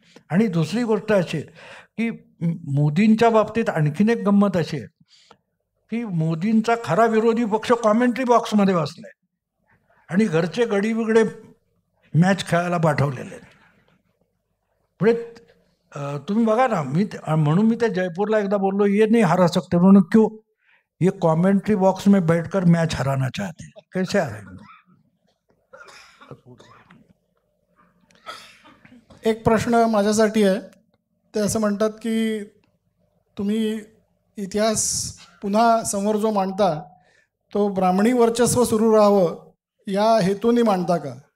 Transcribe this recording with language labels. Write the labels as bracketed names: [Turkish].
[Marathi] आणि दुसरी गोष्ट अशी आहे की मोदींच्या बाबतीत आणखीन एक गंमत अशी आहे की मोदींचा खरा विरोधी पक्ष कॉमेंट्री बॉक्समध्ये बसलाय आणि घरचे गडी बिगडे मॅच खेळायला पाठवलेले आहेत. म्हणजे तुम्ही बघा ना, म्हणून मी त्या जयपूरला एकदा बोललो, [Hindi] ये नहीं हरा सकते. [Marathi] म्हणून [Hindi] क्यों, ये कमेंट्री बॉक्स में बैठकर मैच हराना चाहते, कैसे हराएंगे. [Marathi] एक प्रश्न माझ्यासाठी आहे. ते असं म्हणतात की तुम्ही इतिहास पुन्हा समोर जो मांडता तो ब्राह्मणी वर्चस्व सुरू राहावं या हेतूने मांडता का.